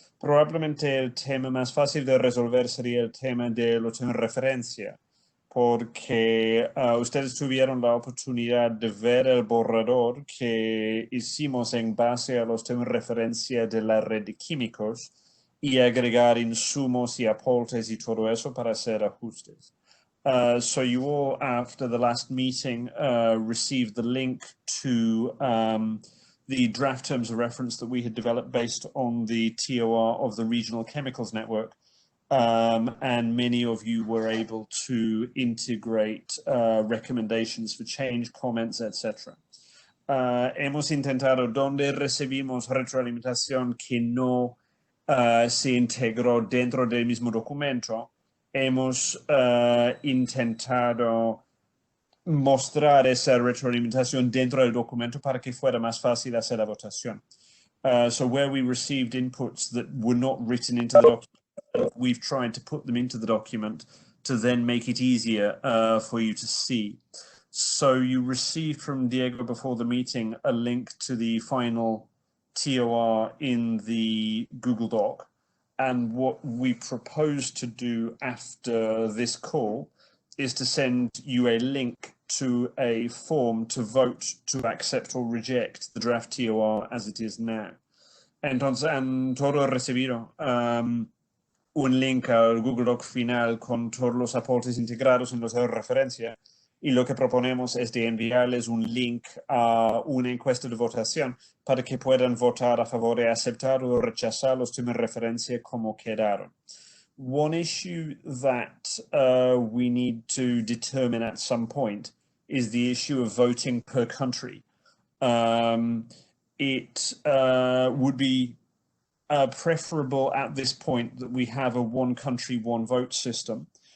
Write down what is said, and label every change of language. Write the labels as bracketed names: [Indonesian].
[Spanish] Probablemente el tema más fácil de resolver sería el tema de los temas de referencia, porque ustedes tuvieron la oportunidad de ver el borrador que hicimos en base a los temas de referencia de la red de químicos y agregar insumos y aportes y todo eso para hacer ajustes. [English] So you all, after the last meeting, received the link to the draft terms of reference that we had developed based on the TOR of the Regional Chemicals Network. And many of you were able to integrate recommendations for change, comments, etc. [Spanish] Hemos intentado, donde recibimos retroalimentación que no se integró dentro del mismo documento, hemos intentado mostrar esa retroalimentación dentro del documento para que fuera más fácil hacer la votación. [English] So where we received inputs that were not written into the document, we've tried to put them into the document to then make it easier for you to see. So you received from Diego before the meeting a link to the final TOR in the Google Doc. And what we propose to do after this call is to send you a link to a form to vote to accept or reject the draft TOR as it is now. [Spanish] Entonces, han todos recibido un link al Google Doc final con todos los aportes integrados en los de referencia. Y lo que proponemos es de enviarles un link a una encuesta de votación para que puedan votar a favor de aceptar o rechazar los temas de referencia como quedaron. [English] One issue that we need to determine at some point is the issue of voting per country. It would be preferable at this point that we have a one country, one vote system.